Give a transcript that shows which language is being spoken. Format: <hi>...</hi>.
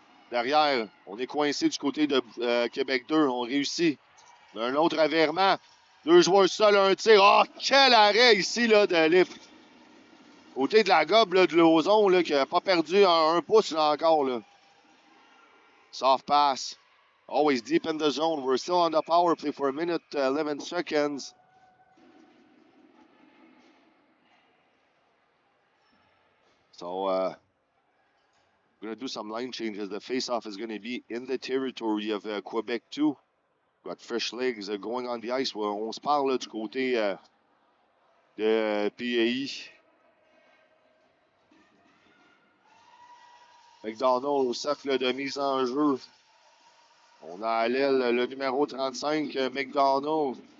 <fr>Derrière, on est coincé du côté de Québec 2. On réussit. Un autre revirement. 2 joueurs seuls, un tir. Oh, quel arrêt ici là, de Lip. Côté de la gobe là, de Lauzon, là, qui n'a pas perdu un pouce là, encore.</fr> <en>Là. Soft pass. Always deep in the zone. We're still on the power play for 1 minute, 11 seconds. So, we're going to do some line changes. The face-off is going to be in the territory of Quebec 2. Got fresh legs going on the ice.</en> <fr>On se parle là, du côté de PAI. McDonald au cercle de mise en jeu. On a à l'aile le numéro 35, McDonald.</fr>